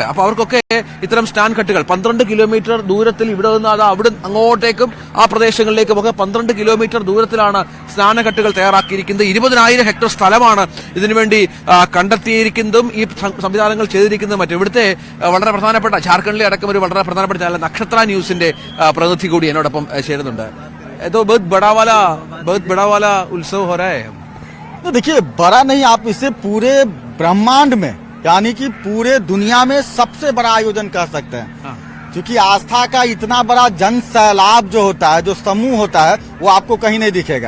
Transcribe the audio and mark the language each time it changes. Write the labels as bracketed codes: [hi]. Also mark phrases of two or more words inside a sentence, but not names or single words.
[ml] അപ്പൊ അവർക്കൊക്കെ ഇത്തരം സ്നാൻ ഘട്ടുകൾ 12 കിലോമീറ്റർ ദൂരത്തിൽ ഇവിടെ നിന്ന് അവിടെ അങ്ങോട്ടേക്കും ആ പ്രദേശങ്ങളിലേക്കും ഒക്കെ 12 കിലോമീറ്റർ ദൂരത്തിലാണ് സ്നാനഘട്ടുകൾ തയ്യാറാക്കിയിരിക്കുന്നത്. 20,000 ഹെക്ടർ സ്ഥലമാണ് ഇതിനുവേണ്ടി കണ്ടെത്തിയിരിക്കുന്നതും ഈ സംവിധാനങ്ങൾ ചെയ്തിരിക്കുന്നതും. മറ്റും ഇവിടുത്തെ വളരെ പ്രധാനപ്പെട്ട ജാർഖണ്ഡിലെ അടക്കം ഒരു വളരെ പ്രധാനപ്പെട്ട ചാനൽ നക്ഷത്ര ന്യൂസിന്റെ പ്രതിനിധി കൂടി എന്നോടൊപ്പം ചേരുന്നുണ്ട്. [hi] बहुत बड़ा वाला उत्सव हो रहा है. तो देखिए, बड़ा नहीं, आप इसे पूरे ब्रह्मांड में यानी कि पूरे दुनिया में सबसे बड़ा आयोजन कर सकते हैं. क्योंकि आस्था का इतना बड़ा जन सैलाब जो होता है, जो समूह होता है, वो आपको कहीं नहीं दिखेगा.